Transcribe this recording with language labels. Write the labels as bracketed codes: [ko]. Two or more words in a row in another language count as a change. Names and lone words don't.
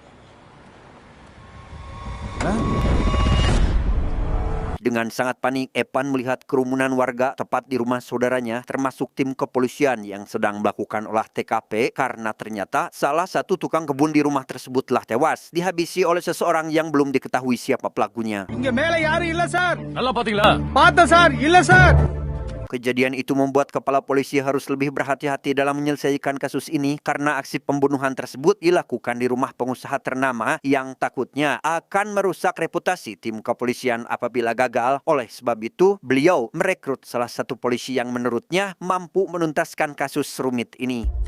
[id] Dengan sangat panik, Evan melihat kerumunan warga tepat di rumah saudaranya, termasuk tim kepolisian yang sedang melakukan olah TKP karena ternyata salah satu tukang kebun di rumah tersebut telah tewas, dihabisi oleh seseorang yang belum diketahui siapa pelakunya. [ta] இங்க மேல யாரும் இல்ல சார். நல்லா பாத்தீங்களா? பார்த்தேன் சார், இல்ல சார். [id] Kejadian itu membuat kepala polisi harus lebih berhati-hati dalam menyelesaikan kasus ini karena aksi pembunuhan tersebut dilakukan di rumah pengusaha ternama yang takutnya akan merusak reputasi tim kepolisian apabila gagal. Oleh sebab itu, beliau merekrut salah satu polisi yang menurutnya mampu menuntaskan kasus rumit ini.